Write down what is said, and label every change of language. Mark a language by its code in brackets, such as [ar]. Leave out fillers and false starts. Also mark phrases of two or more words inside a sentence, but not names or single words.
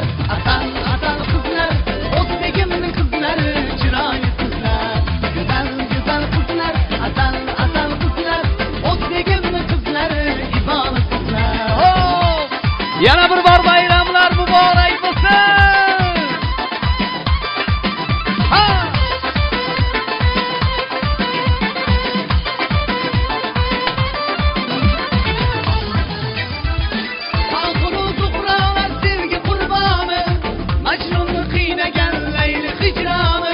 [uz] Asal asal kızlar, O'zbegimning qizlari, chiroyli qizlar. [tr] Güzel güzel kızlar, [uz] asal asal kızlar, O'zbegimning qizlari, ibodat qizlar. Hop! Yana bir bor bayramlar muborak bo'lsin. Ha! Xalqini to'qrolar sevgi qurboni, Majnunni qiynagan Layli hijroni.